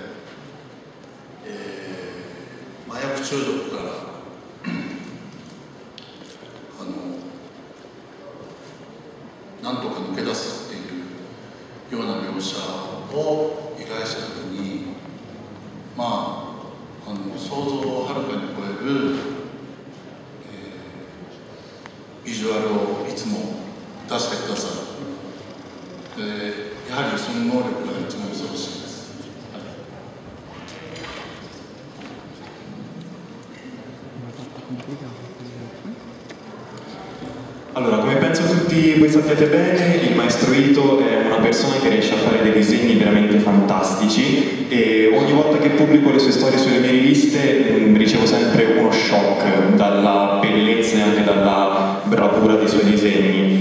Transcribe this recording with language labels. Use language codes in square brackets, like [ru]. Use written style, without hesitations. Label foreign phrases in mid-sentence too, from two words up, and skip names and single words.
[ja] 麻薬中毒からなんとか抜け出すっていうような描写を依頼した時に、想像をはるかに超える、ビジュアルをいつも出してくださる。やはりその能力が一番恐ろしいです。 [it] Allora, come penso tutti voi sappiate bene, il maestro Ito è una persona che riesce a fare dei disegni veramente fantastici e ogni volta che pubblico le sue storie sulle mie riviste ricevo sempre uno shock dalla bellezza e anche dalla bravura dei suoi disegni.